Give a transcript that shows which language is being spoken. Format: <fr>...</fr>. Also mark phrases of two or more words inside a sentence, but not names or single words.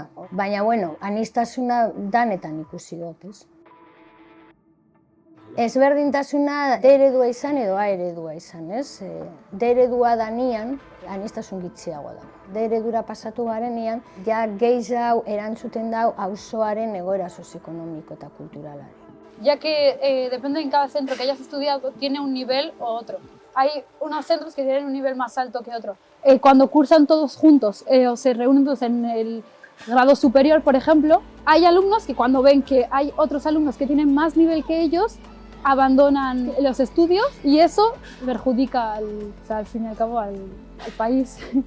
<eu>Baina, aniztasuna danetan ikusi dut, Ezberdintasuna D eredua izan edo A eredua izan, D eredua danean, anistasun gitxiagoa da. D eredura pasatu garenean, gehiago erantzuten dau auzoaren egoera sozioekonomiko eta kulturalari.</eu> <es>Ya que depende en cada centro que hayas estudiado, tiene un nivel o otro. Hay unos centros que tienen un nivel más alto que otro. Cuando cursan todos juntos o se reúnen todos en grado superior, por ejemplo, hay alumnos que cuando ven que hay otros alumnos que tienen más nivel que ellos, abandonan los estudios y eso perjudica al fin y al cabo al país.</es>